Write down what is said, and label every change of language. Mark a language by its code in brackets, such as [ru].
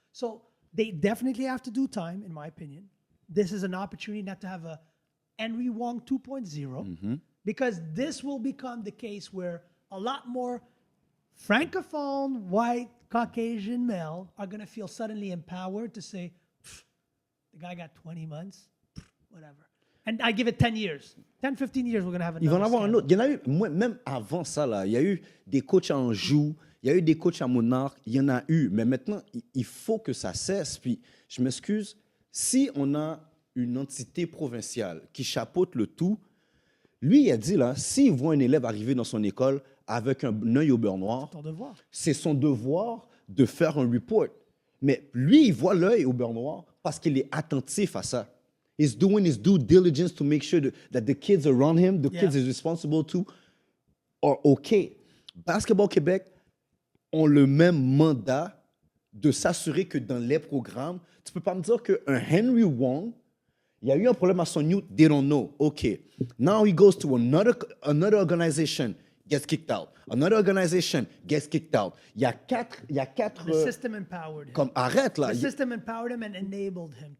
[en] So they definitely have to do time, in my opinion. This is an opportunity not to have a Henry Wong 2.0, because this will become the case where a lot more francophone, white, Caucasian male are going to feel suddenly empowered to say, the guy got 20 months, whatever. And I give it 10 years. 10, 15 years, we're going to have another. [fr] Ils vont en avoir un autre. Il y en a eu, même avant ça, là, il y a eu des coachs à Anjou, il y a eu des coachs à Monarque, il y en a eu. Mais maintenant, il faut que ça cesse. Puis, je m'excuse, si on a une entité provinciale qui chapeaute le tout, lui, il a dit, là, s'il voit un élève arriver dans son école avec un œil au beurre noir, c'est son devoir de faire un report. Mais lui, il voit l'œil au beurre noir parce qu'il est attentif à ça. [en] He's doing his due diligence to make sure that the kids around him, the kids he's responsible to, are okay. [fr] Basketball Québec ont le même mandat de s'assurer que dans les programmes, tu peux pas me dire qu'un Henry Wong Il y a eu un problème à son youth, [en] they don't know. OK. Now he goes to another organization, gets kicked out. Another organization gets kicked out. [fr] Il y a quatre [en] The system empowered him. [fr] comme arrête là. [en] The system empowered him and enabled him.